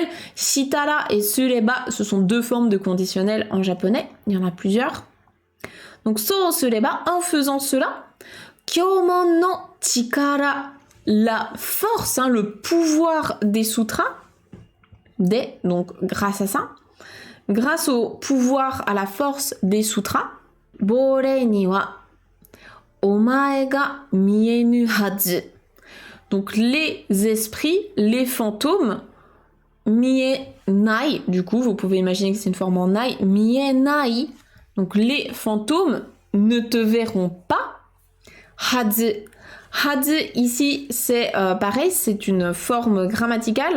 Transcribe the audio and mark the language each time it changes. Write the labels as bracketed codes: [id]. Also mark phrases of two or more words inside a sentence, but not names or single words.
[fr] Shitara et sureba, ce sont deux formes de conditionnel en japonais. Il y en a plusieurs. Donc, [ja] そうすれば, [fr] en faisant cela, [ja] 経文の力, [fr] la force, le pouvoir des sutras, donc grâce à ça, grâce au pouvoir, à la force des sutras, [ja] 亡霊にはお前が見えぬはず. [fr] Donc les esprits, les fantômes, mienai, du coup, vous pouvez imaginer que c'est une forme en nai, mienai. Donc les fantômes ne te verront pas. Hazu. Hazu, ici, c'est pareil, c'est une forme grammaticale.